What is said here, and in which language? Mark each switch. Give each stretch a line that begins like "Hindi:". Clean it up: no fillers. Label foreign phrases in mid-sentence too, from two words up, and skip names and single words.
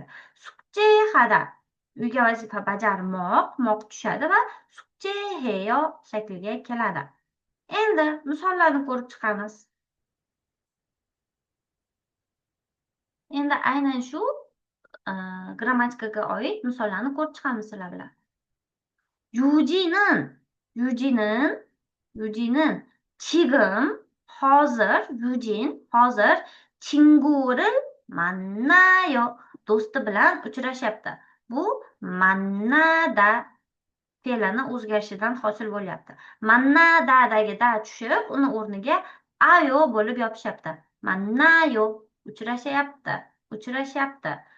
Uzbek: Sukchehada uyga vazifa bajarmoq, moq tushadi va sukcheheyo shakliga keladi. Endi misollarni ko'rib chiqamiz. Endi aynan shu grammatikaga oid misollarni ko'rib chiqamiz sizlar bilan.
Korean: Yuji는 지금 hozir 친구를 만나요.
Uzbek: Do'sti bilan uchrashyapti. Bu mannada fe'lini o'zgarishidan hosil bo'lyapti. Mannadadagi da tushib, uni o'rniga ayo bo'lib yopishyapti. Mannayo uchrashyapti.